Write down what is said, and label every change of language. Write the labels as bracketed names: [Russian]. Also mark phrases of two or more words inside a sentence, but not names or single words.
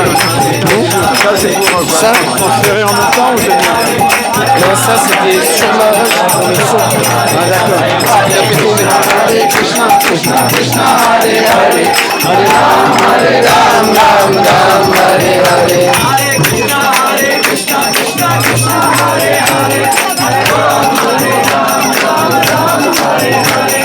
[French] Ça c'est pour ça transféré en même temps ou c'est non, ça c'était sur la pour le son. Ah d'accord. Il a fait tourner. [Sanskrit] Hare Krishna Krishna Krishna Hare Hare Hare Ram Ram Ram Hare Hare. Hare Krishna Krishna Krishna Hare Hare Hare Ram Ram Hare Hare.